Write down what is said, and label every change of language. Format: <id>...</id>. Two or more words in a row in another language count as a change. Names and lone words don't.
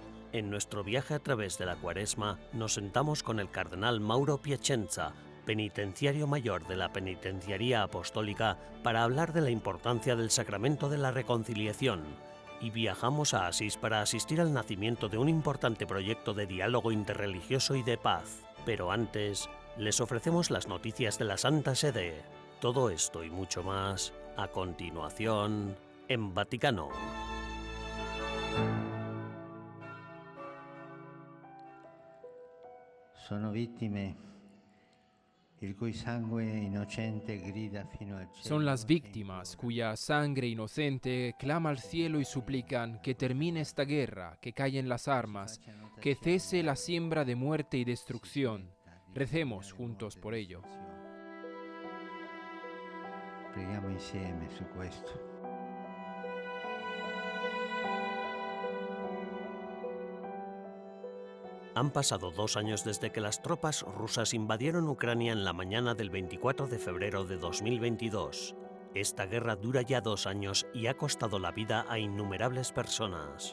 <es>En nuestro viaje a través de la Cuaresma, nos sentamos con el cardenal Mauro Piacenza, penitenciario mayor de la Penitenciaría Apostólica, para hablar de la importancia del sacramento de la reconciliación, y viajamos a Asís para asistir al nacimiento de un importante proyecto de diálogo interreligioso y de paz. Pero antes, les ofrecemos las noticias de la Santa Sede. Todo esto y mucho más, a continuación, en Vaticano.</es> <it>Sono vittime il cui sangue innocente grida fino al cielo.</it> <es>Son las víctimas cuya sangre inocente clama al cielo y suplican que termine esta guerra, que callen las armas, que cese la siembra de muerte y destrucción. Recemos juntos por ello.</es> <it>Preghiamo insieme su questo.</it> <es>Han pasado 2 años desde que las tropas rusas invadieron Ucrania en la mañana del 24 de febrero de 2022. Esta guerra dura ya 2 años y ha costado la vida a innumerables personas.</es>